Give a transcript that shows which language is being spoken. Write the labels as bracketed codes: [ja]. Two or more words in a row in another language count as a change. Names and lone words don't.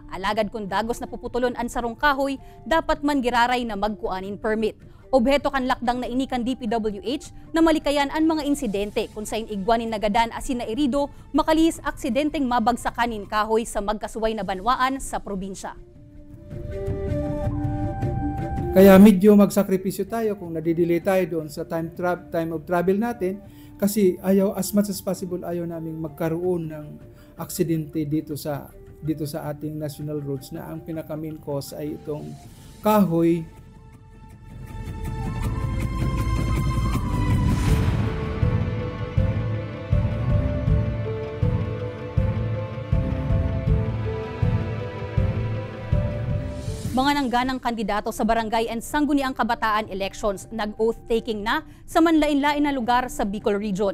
[bik] Alagad kung dagos na puputulon ang sarong kahoy, dapat man giraray na magkuanin permit. Obheto kan lakdang na inikan DPWH na malikayan ang mga insidente kung sa inigwanin nagadan asin na irido makalihis aksidenteng mabagsakanin kahoy sa magkasuway na banwaan sa probinsya. [tl] Kaya medyo magsakripisyo tayo kung nadidelay tayo doon sa [en] time of travel [tl] natin kasi [en] as much as possible [tl] ayaw naming magkaroon ng aksidente dito sa ating [en] national roads [tl] na ang pinaka [en] main cause [tl] ay itong kahoy. [bik] Mga nangganang kandidato sa barangay and sangguniang kabataan elections nag-oath taking na sa manlain-lain na lugar sa Bicol Region.